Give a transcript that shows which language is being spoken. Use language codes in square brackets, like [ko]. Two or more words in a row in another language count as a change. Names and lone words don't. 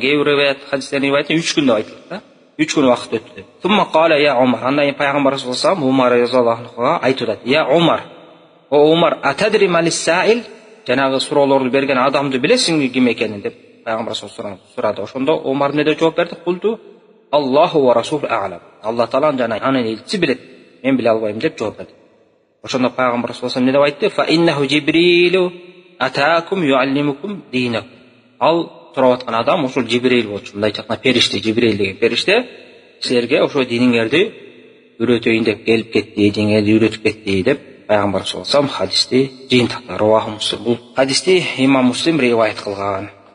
[ky] Кээ бир риwayat хадистерин риwayatта 3 күн деп айтылат да. 3 күн убакыт өттү. [ar] ثم قال يا عمر. [ky] Андан Пайгамбар [ar] صلى الله عليه [ky] Омар [ar] رضي الله عنه [ky] айтып атат. [ar] يا عمر. يا عمر، أتدري من السائل? [ky] Жанагы суроолорду берген адамды билесиңби ким экенин деп Пайгамбар [ar] صلى الله عليه [ky] сурады. Ошондо Омар эмне деп жооп берди? [ar] قلت الله ورسوله أعلم. [ky] Алла таала жана анын элчиси билет. Мен биле албайм деп жооп берди. Ошондо Пайгамбар [ar] صلى الله عليه [ky] эмне деп айтты? [ar] فإنه جبريل أتاكم يعلمكم دينكم. [ky] Ал сурап аткан адам ошол Жибрил болчу. Мындай жакна периште, Жибрил деген периште силерге ошо диниңерди үйрөтөйүн деп келип кетти, диниңерди үйрөтүп кетти деп Пайгамбар [ar] صلى الله عليه [ky] хадисти жыйынтыктаган [ar] رواه مسلم. [ky] Бул хадисти имам Муслим риwayat кылган.